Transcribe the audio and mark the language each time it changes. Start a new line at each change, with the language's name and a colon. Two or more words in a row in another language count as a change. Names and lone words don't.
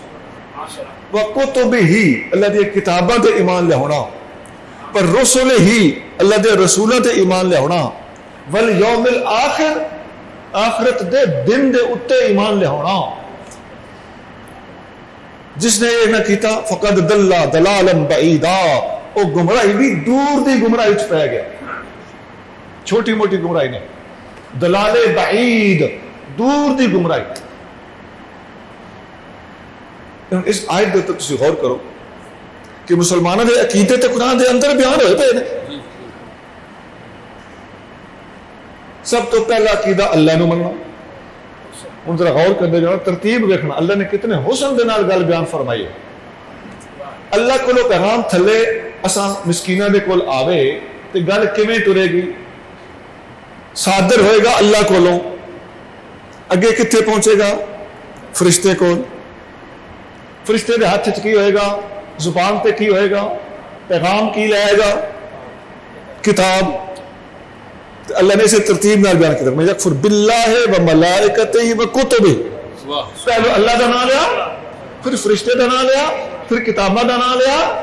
Punjabi: وکتبہ، اللہ دے کتاباں تے ایمان لے آنا۔ پر رسلہ، اللہ دے رسولاں تے ایمان لے آنا۔ والیوم الآخر، آخرت دے دن دے اتے ایمان لے ہونا۔ جس نے یہ نہ کیتا
Arabic: فقد ضل ضلالا بعیدا،
Punjabi: وہ گمراہی بھی دور دی گمراہی چ پہ گیا، چھوٹی موٹی گمراہی نے،
Arabic: ضلال بعید،
Punjabi: دور دی گمراہی۔ اس آیت دے تک غور کرو کہ مسلمانوں دے عقیدے تے قرآن دے اندر بیان ہوئے پے نے۔ سب تو پہلا عقیدہ اللہ نو مننا۔ ہن ذرا غور کرتے جاؤ، ترتیب دیکھنا اللہ نے کتنے حسن دے نال گل بیان فرمائی ہے۔ اللہ کولو پیغام تھلے اساں مسکیناں دے کول آوے تے گل کیویں ٹرے گی؟ صادر ہوئے گا اللہ کولوں اگے کتنے پہنچے گا فرشتے کول فرشتے دے ہاتھ کی ہوئے گا زبان تے کی ہوئے گا پیغام کی لائے گا کتاب اللہ نے اسے ترتیب نال بیان کیا میں
Arabic: یکفر باللہ و ملائکتہ و کتبہ
Punjabi: پہلے اللہ دا نام لیا پھر فرشتے دا نام لیا پھر کتابہ دا نام لیا